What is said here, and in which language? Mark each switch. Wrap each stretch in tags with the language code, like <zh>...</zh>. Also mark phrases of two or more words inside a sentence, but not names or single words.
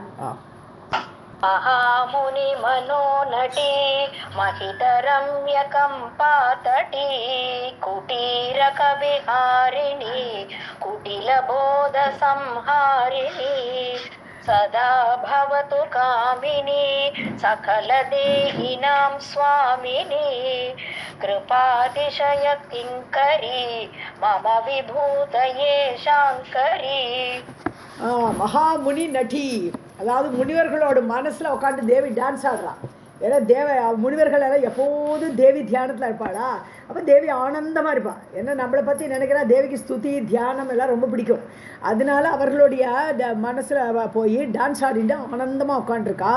<sa>महामुनि मनोनटी महितरम्यकम्पातटी कुटीरकविहारिणी कुटिलबोधसंहारिणी सदा भवतु कामिनी सकलदेहिनां स्वामिनी कृपातिशय किङ्करी मम विभूतये शाङ्करी. महामुनि नटी,</sa> <ta>அதாவது முனிவர்களோட மனசில் உட்காந்து தேவி டான்ஸ் ஆடுறான். ஏன்னா முனிவர்கள் எல்லாம் எப்போதும் தேவி தியானத்தில் இருப்பாளா, அப்போ தேவி ஆனந்தமாக இருப்பாள். ஏன்னா நம்மளை பற்றி நினைக்கிறா தேவிக்கு ஸ்துதி தியானம் எல்லாம் ரொம்ப பிடிக்கும். அதனால அவர்களுடைய மனசில் போய் டான்ஸ் ஆடிட்டு ஆனந்தமாக உட்காந்துருக்கா.</ta>